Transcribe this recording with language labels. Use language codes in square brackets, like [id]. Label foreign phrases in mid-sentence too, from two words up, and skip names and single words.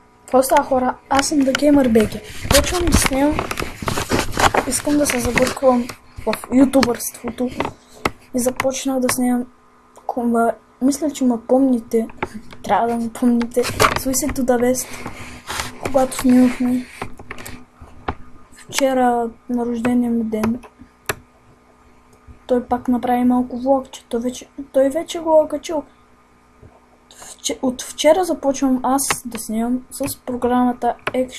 [bg] Какво става, хора? Аз съм The Gamer BG. Почвам да снимам. Искам да се забърквам в ютубърството. И започнах да снимам. Мисля, че ме помните. Трябва да ме помните. [en] Suicide to the West. [bg] Когато снимахме. Вчера на рождения ми ден. Той пак направи малко влогче. Той вече го е качил. От вчера започвам аз да снимам с програмата Action.